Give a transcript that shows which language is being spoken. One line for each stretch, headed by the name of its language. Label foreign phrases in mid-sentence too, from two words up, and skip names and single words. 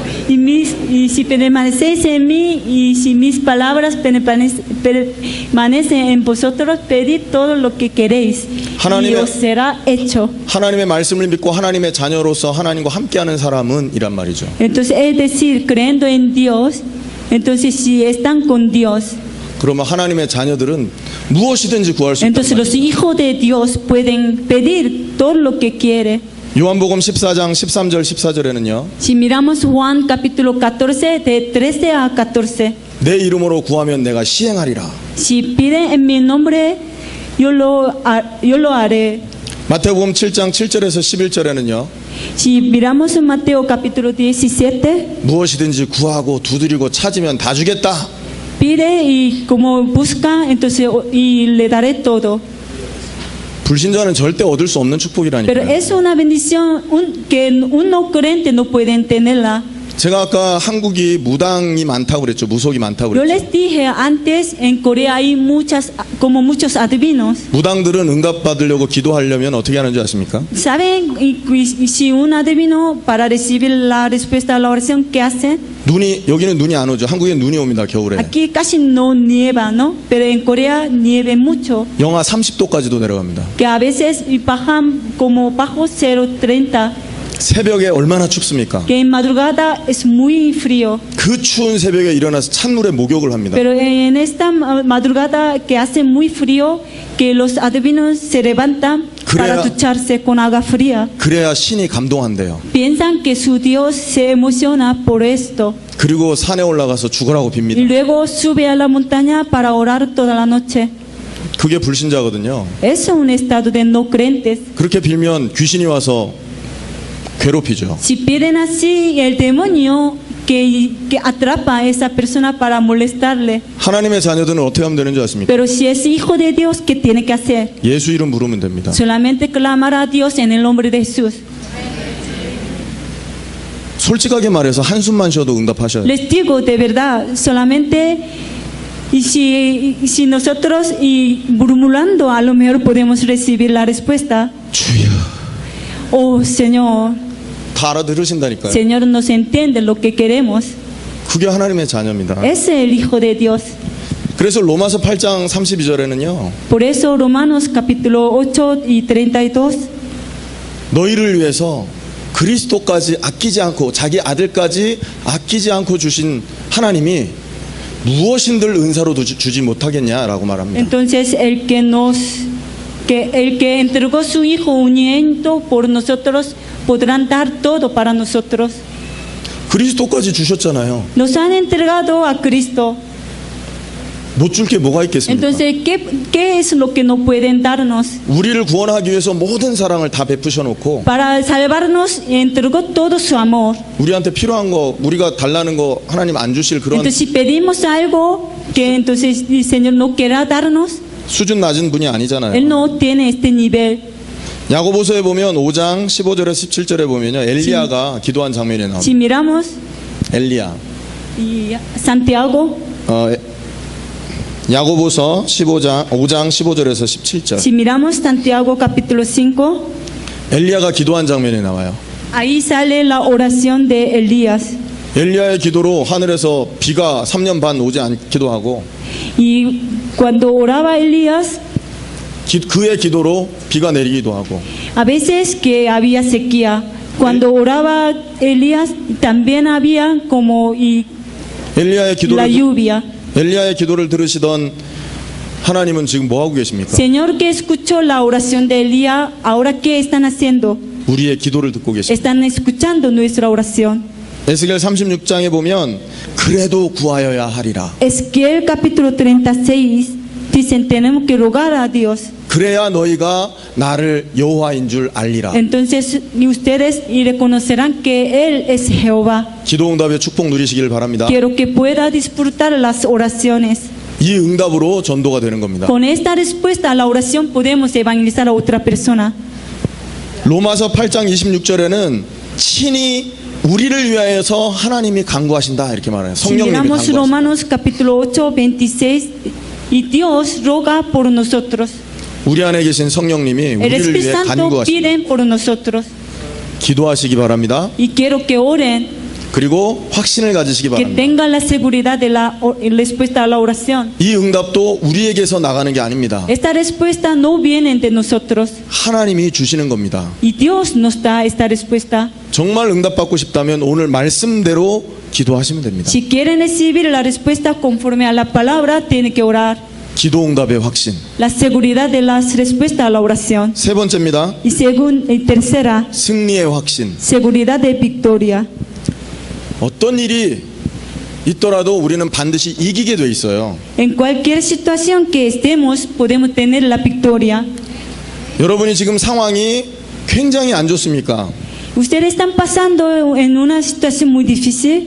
Spanish: y si permanecéis en mí y si mis palabras permanecen en vosotros, pedid todo lo que queréis y
Korean: 하나님의-
Spanish: os será hecho.
Korean: 하나님의 말씀을 믿고 하나님의 자녀로서 하나님과 함께하는 사람은 이란 말이죠.
Spanish: Entonces, es decir, creyendo en Dios, entonces si están con Dios,
Korean: 그러면 하나님의 자녀들은 무엇이든지 구할 수 있단
Spanish: entonces los
Korean: 말이에요.
Spanish: hijos de Dios pueden pedir todo lo que quiere.
Korean: 요한복음 14장 13절 14절에는요.
Spanish: Si miramos Juan capítulo 14, de 13 a 14,
Korean: 내 이름으로 구하면 내가 시행하리라.
Spanish: si piden en mi nombre, yo lo haré.
Korean: 마태복음 7장 7절에서 11절에는요.
Spanish: Si miramos en Mateo capítulo 17,
Korean: 무엇이든지 구하고 두드리고 찾으면 다 주겠다.
Spanish: pide y como busca, entonces y le daré todo.
Korean: 불신자는 절대 얻을 수 없는 축복이라니까요.
Spanish: Pero es una bendición que un no creyente no puede tenerla.
Korean: 제가 아까 한국이 무당이 많다고 그랬죠. 무속이 많다고
Spanish: Yo
Korean: 그랬죠.
Spanish: les dije antes, en Corea hay como muchos adivinos.
Korean: 무당들은 응답 받으려고 기도하려면 어떻게 하는지 아십니까?
Spanish: ¿Saben si un adivino para recibir la respuesta a la oración qué hacen?
Korean: 여기는 눈이 안 오죠. 한국엔 눈이 옵니다. 겨울에.
Spanish: Aquí casi no nieva, ¿no? Pero en Corea nieve mucho.
Korean: 영하 30도까지도 내려갑니다.
Spanish: Que a veces bajan como bajo 0.30.
Korean: 새벽에 얼마나 춥습니까?
Spanish: Que en madrugada es muy frío.
Korean: 그 추운 새벽에 일어나서 찬물에 목욕을 합니다.
Spanish: Pero en esta madrugada que hace muy frío, que los adivinos se levantan para
Korean: 그래야-
Spanish: ducharse con agua fría.
Korean: 그래야 신이 감동한대요.
Spanish: Piensan que su Dios se emociona por esto.
Korean: 그리고 산에 올라가서 죽으라고
Spanish: Y
Korean: 빕니다.
Spanish: luego sube a la montaña para orar toda la noche.
Korean: 그게 불신자거든요.
Spanish: Es un estado de no creyentes.
Korean: 그렇게 빌면 귀신이 와서 괴롭히죠.
Spanish: Si piden así, el demonio que atrapa a esa persona para molestarle.
Korean: 하나님의 자녀들은 어떻게 하면 되는지 아십니까?
Spanish: Pero si es hijo de Dios, ¿qué tiene que hacer?
Korean: 예수 이름 부르면 됩니다.
Spanish: Solamente clamar a Dios en el nombre de Jesús.
Korean: 솔직하게 말해서 한숨만 쉬어도 응답하셔야 돼요.
Spanish: Les digo de verdad, solamente y si nosotros y murmurando a lo mejor podemos recibir la respuesta.
Korean: 주여.
Spanish: Oh Señor,
Korean: 다 알아들으신다니까요.
Spanish: Señor nos entiende lo que queremos.
Korean: 그게 하나님의 자녀입니다.
Spanish: Es el Hijo de Dios.
Korean: 그래서 로마서 8장 32절에는요.
Spanish: Por eso Romanos capítulo 8 y 32,
Korean: 너희를 위해서 그리스도까지 아끼지 않고 자기 아들까지 아끼지 않고 주신 하나님이 무엇인들 은사로 주지 못하겠냐라고 말합니다.
Spanish: entonces el que entregó su Hijo unigénito por nosotros podrán dar todo para nosotros.
Korean: 그리스도까지 주셨잖아요.
Spanish: Nos han entregado a Cristo.
Korean: 못 줄 게 뭐가 있겠습니까?
Spanish: Entonces, ¿qué es lo que no pueden darnos?
Korean: 우리를 구원하기 위해서 모든 사랑을 다 베푸셔 놓고
Spanish: Para salvarnos, entregó todo su amor.
Korean: 우리한테 필요한 거 우리가 달라는 거 하나님 안 주실 그런
Spanish: Entonces, si pedimos algo que entonces el Señor no quiera darnos,
Korean: 수준 낮은 분이
Spanish: Él
Korean: 아니잖아요.
Spanish: no tiene este nivel.
Korean: 야고보서에 보면 5장 15절에 17절에 보면요. 엘리야가 기도한 장면이 나옵니다.
Spanish: Si miramos
Korean: 엘리야.
Spanish: y Santiago,
Korean: 야고보서 5장 15절에서 17절.
Spanish: si miramos Santiago capítulo 5,
Korean: 엘리야가 기도한 장면이 나와요.
Spanish: ahí sale la oración de Elías.
Korean: 엘리야의 기도로 하늘에서 비가 3년 반 오지 않기도 하고
Spanish: Y cuando oraba Elías,
Korean: 그의 기도로 비가 내리기도 하고
Spanish: a veces que había sequía. Cuando oraba Elías, también había como y
Korean: 엘리야의
Spanish: la lluvia.
Korean: 기도를 들으시던 하나님은 지금 뭐 하고 계십니까?
Spanish: Señor que escuchó la oración de Elías, ahora qué están haciendo?
Korean: 우리의 기도를 듣고 계십니다.
Spanish: Están escuchando nuestra oración.
Korean: 에스겔 36장에 보면 그래도 구하여야 하리라.
Spanish: Ezequiel capítulo 36 dicen tenemos que rogar a Dios.
Korean: 그래야 너희가 나를 여호와인 줄 알리라.
Spanish: Entonces y ustedes y reconocerán que Él es Jehová.
Korean: 기도 응답의 축복 누리시길 바랍니다.
Spanish: Quiero que pueda disfrutar las oraciones.
Korean: 이 응답으로 전도가 되는 겁니다.
Spanish: Con esta respuesta a la oración podemos evangelizar a otra persona.
Korean: 로마서 8장 26절에는 친히 우리를 위하여서 하나님이 강구하신다 이렇게 말해요.
Spanish: Si
Korean: 성령님이
Spanish: miramos
Korean: 강구하신다.
Spanish: Romanos capítulo 8, 26, y Dios roga por nosotros.
Korean: 우리 안에 계신 성령님이
Spanish: El
Korean: 우리를
Spanish: Espíritu
Korean: 위해
Spanish: Santo
Korean: 간구하신다.
Spanish: piden por nosotros.
Korean: 기도하시기 바랍니다.
Spanish: Y quiero que oren.
Korean: 그리고 확신을 가지시기
Spanish: que
Korean: 바랍니다.
Spanish: tenga la seguridad de la respuesta a la oración.
Korean: 이 응답도 우리에게서 나가는 게 아닙니다.
Spanish: Esta respuesta no viene de nosotros
Korean: 하나님이 주시는 겁니다.
Spanish: y Dios nos da esta respuesta.
Korean: 정말 응답받고 싶다면 오늘 말씀대로 기도하시면 됩니다.
Spanish: Si quieren recibir la respuesta conforme a la palabra, tienen que orar.
Korean: 기도 응답의 확신.
Spanish: La seguridad de la respuesta a la oración.
Korean: 세 번째입니다.
Spanish: Y tercera,
Korean: 승리의 확신.
Spanish: seguridad de victoria.
Korean: 어떤 일이 있더라도 우리는 반드시 이기게 돼 있어요.
Spanish: En cualquier situación que estemos, podemos tener la victoria.
Korean: 여러분이 지금 상황이 굉장히 안 좋습니까?
Spanish: Ustedes están pasando en una situación muy difícil.